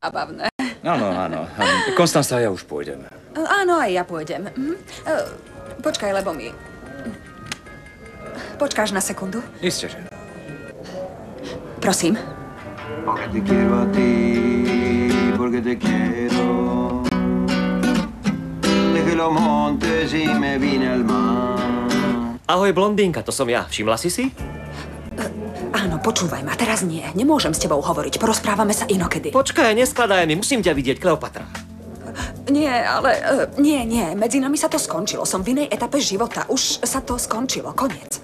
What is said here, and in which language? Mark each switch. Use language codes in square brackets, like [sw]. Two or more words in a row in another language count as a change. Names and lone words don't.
[sk] zábavné. Áno, áno. Konstanca, ja už pôjdem. Áno, aj ja pôjdem. Počkaj, lebo mi... Počkáš na sekundu? Isté, že. Prosím. [es] Porque te quiero a ti, porque te quiero. Dejé los montes y me vine al mar. [sk] Ahoj, blondínka, to som ja. Všimla si si? Áno, počúvaj ma, teraz nie. Nemôžem s tebou hovoriť, porozprávame sa inokedy. Počkaj, neskladaj mi, musím ťa vidieť, Kleopatra. Nie, ale... nie, medzi nami sa to skončilo. Som v inej etape života. Už sa to skončilo, koniec.